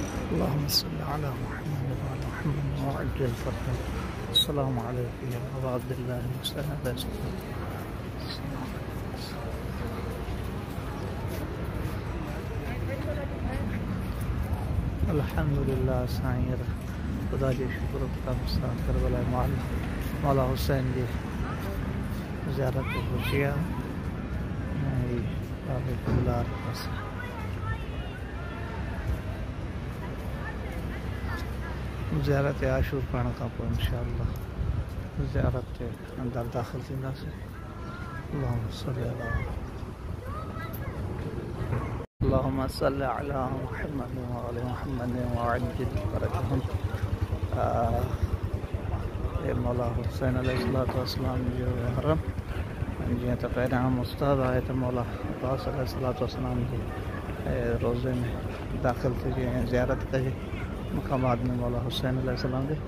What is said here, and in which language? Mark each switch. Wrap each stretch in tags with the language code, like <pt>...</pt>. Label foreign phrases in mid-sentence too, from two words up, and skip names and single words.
<ar>اللهم صل على محمد وعلى محمد وعجل فرجه. السلام عليكم يا أبا عبد الله الحمد لله</ar> <sd>साईं खुदा जी शुक्र का मुस्ताद करबला मौला हुसैन जी ज़ियारत खुशिया ज़ियारत आशूर पाण खां पोइ इंशाअल्लाह ज़ियारत ते अंदर दाख़िल थींदासीं।</sd> <ar>اللهم صل على محمد وآل محمد وعجل فرجهم.</ar> <sd>मौला हुसैन अलैहिस्सलाम जो हरम जीअं त पहिरियां मुस्ताद आहे त मौला अब्बास अलैहिस्सलाम जे रोज़े में दाख़िल थिए ऐं ज़ियारत कजे मक़ामात में मौला हुसैन अलैहिस्सलाम जे।</sd>